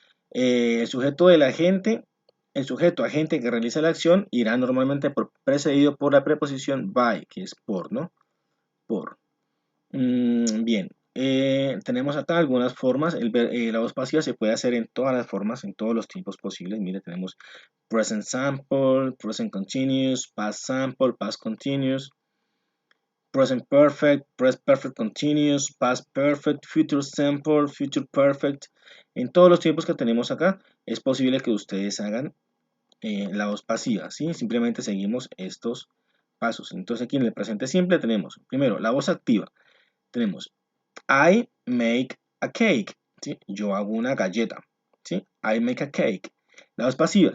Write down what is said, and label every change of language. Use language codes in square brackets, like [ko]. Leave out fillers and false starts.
[es] El sujeto de la gente, el sujeto agente que realiza la acción irá normalmente precedido por la preposición by, que es por, ¿no? Por. Bien, tenemos acá algunas formas. La voz pasiva se puede hacer en todas las formas, en todos los tiempos posibles. Mire, tenemos [en] present simple, present continuous, past simple, past continuous, present perfect, present perfect continuous, past perfect, future simple, future perfect. [es] En todos los tiempos que tenemos acá es posible que ustedes hagan la voz pasiva, ¿sí? Simplemente seguimos estos pasos. Entonces aquí en el presente simple tenemos primero la voz activa. Tenemos [en] I make a cake, ¿sí? [es] Yo hago una galleta, ¿sí? [en] I make a cake. [es] La voz pasiva.